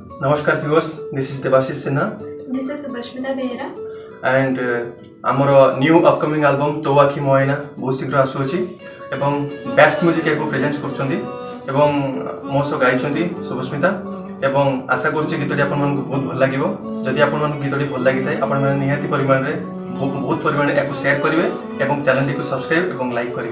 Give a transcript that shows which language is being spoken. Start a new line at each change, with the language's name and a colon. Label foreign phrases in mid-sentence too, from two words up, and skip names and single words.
English: Namaskar viewers, this is Devashish Sinha This is Subashmita Behera
Odia: and ଆମର
English: new upcoming album
Odia: ତୋ ଆଖି ମୋ ଆଇନା ବହୁତ ଶୀଘ୍ର ଆସୁଅଛି ଏବଂ ବେଷ୍ଟ ମ୍ୟୁଜିକ୍ ଏହାକୁ ପ୍ରେଜେଣ୍ଟ କରୁଛନ୍ତି ଏବଂ ମୋ ସହ ଗାଇଛନ୍ତି ଶୁଭସ୍ମିତା ଏବଂ ଆଶା କରୁଛି ଗୀତଟି ଆପଣମାନଙ୍କୁ ବହୁତ ଭଲ ଲାଗିବ। ଯଦି ଆପଣମାନଙ୍କୁ ଗୀତଟି ଭଲ ଲାଗିଥାଏ ଆପଣମାନେ ନିହାତି ପରିମାଣରେ ବହୁତ ପରିମାଣରେ ଏହାକୁ ସେୟାର କରିବେ ଏବଂ ଚ୍ୟାନେଲଟିକୁ ସବସ୍କ୍ରାଇବ୍ ଏବଂ ଲାଇକ୍ କରିବେ।